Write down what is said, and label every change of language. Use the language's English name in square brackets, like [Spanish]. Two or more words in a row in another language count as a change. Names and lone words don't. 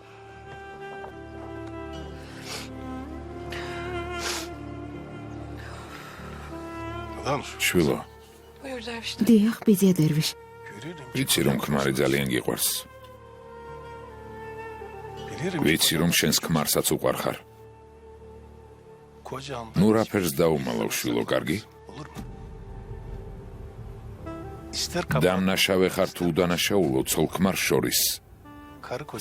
[Turkish] Danış. [Georgian] შვილო, დიახ, ბიძია დერვიშ. [Turkish] Görürüm. [Georgian] ვიცი რომ ქმარი ძალიან გიყვარს. [Turkish] Bilirim. [Georgian] ვიცი რომ შენს ქმარსაც უყვარ ხარ. [Turkish] Kocam. [Georgian] ნუ რაფერს დაუმალავ, შვილო, კარგი? [Turkish] Olur mu? İster kapat. [Georgian] დამნაშავე ხარ თუ უდანაშაულო ცოლ ქმარ შორის. [Turkish] Karı koca.